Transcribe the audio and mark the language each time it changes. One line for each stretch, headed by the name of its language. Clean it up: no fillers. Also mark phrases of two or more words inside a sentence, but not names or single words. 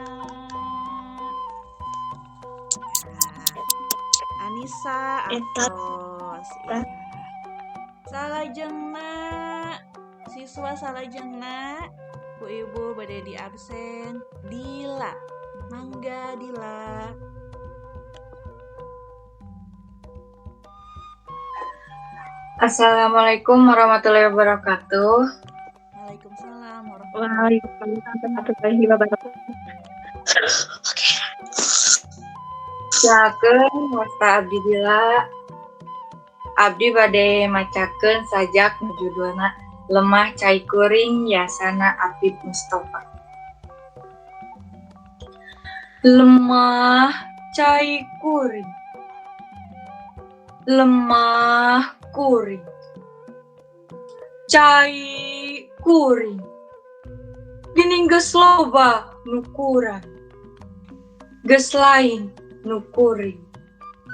Sundanese: Nah, Anissa atos. Ya. Salajengna siswa salajengna ku Ibu bade di absen Dila. Mangga Dila.
Arabic: السلام عليكم ورحمة الله وبركاته. وعليكم السلام وعليكم السلام وبركاته.
Sundanese: Sakeun wasta abdi Dila. Abdi bade macakeun sajak nu judulna Lemah Cai Kuring Yasana Afif Mustofa. Lemah cai kuring, lemah kuring, cai kuring, geuning geus loba nu kurang, geus lain nu kuring.